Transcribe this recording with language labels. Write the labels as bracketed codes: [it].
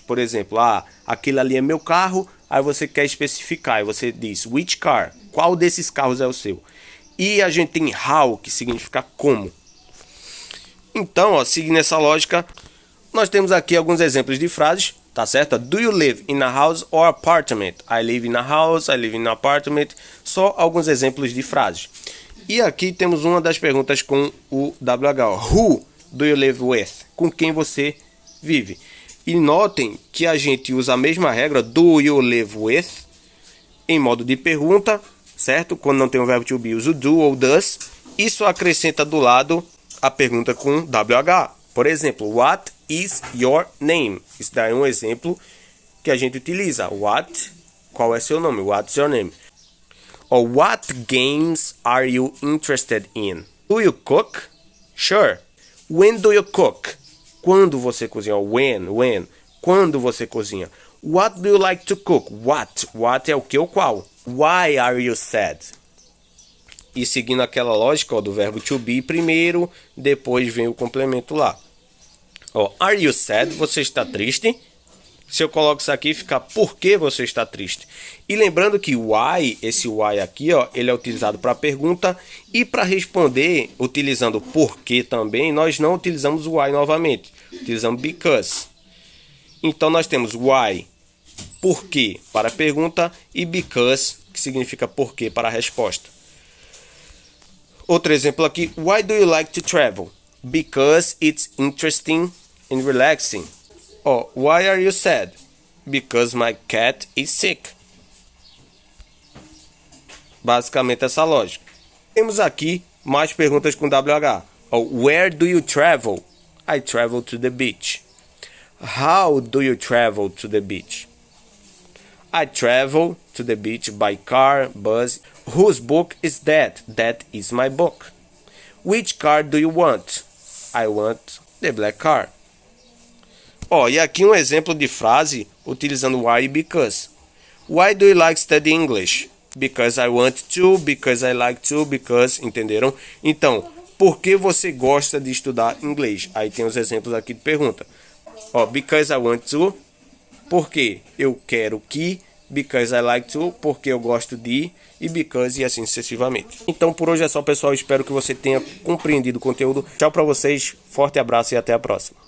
[pt] Por exemplo, aquele ali é meu carro, aí você quer especificar, aí você diz [en] which car, [pt] qual desses carros é o seu? E a gente tem how, que significa como. Então, ó, seguindo essa lógica, nós temos aqui alguns exemplos de frases, tá certo? [en] Do you live in a house or apartment? I live in a house, I live in an apartment. [pt] Só alguns exemplos de frases. E aqui temos uma das perguntas com o WH. [en] Who do you live with? [pt] Com quem você vive? E notem que a gente usa a mesma regra, [en] do you live with, [pt] em modo de pergunta, certo? Quando não tem o verbo to be, usa o do ou does. Isso acrescenta do lado a pergunta com WH. Por exemplo, [en] what is your name? [pt] Isso daí é um exemplo que a gente utiliza. [en] What? [pt] Qual é seu nome? [en] What's your name? Or what games are you interested in? Do you cook? Sure. When do you cook? [pt] Quando você cozinha? [en] When. [pt] Quando você cozinha? [en] What do you like to cook? What? [pt] What é o que ou qual? [en] Why are you sad? [pt] E seguindo aquela lógica do verbo to be primeiro, depois vem o complemento lá. [en] Are you sad? [pt] Você está triste? Se eu coloco isso aqui, fica por que você está triste? E lembrando que why, esse why aqui, ele é utilizado para pergunta e para responder, utilizando por que também, nós não utilizamos o why novamente. Utilizamos because. Então nós temos why, por que, para a pergunta, e because, que significa por que, para a resposta. Outro exemplo aqui, [en] why do you like to travel? Because it's interesting and relaxing. Why are you sad? Because my cat is sick. [pt] Basicamente essa lógica. Temos aqui mais perguntas com WH. [en] Where do you travel? I travel to the beach. How do you travel to the beach? I travel to the beach by car, bus. Whose book is that? That is my book. Which car do you want? I want the black car. [pt] E aqui um exemplo de frase utilizando why e because. [en] Why do you like studying English? Because I want to, because I like to, because, [pt] entenderam? Então, por que você gosta de estudar inglês? Aí tem os exemplos aqui de pergunta. [en] Because I want to, [pt] porque eu quero que, [en] because I like to, [pt] porque eu gosto de, e because, e assim sucessivamente. Então, por hoje é só, pessoal. Espero que você tenha compreendido o conteúdo. Tchau pra vocês, forte abraço e até a próxima.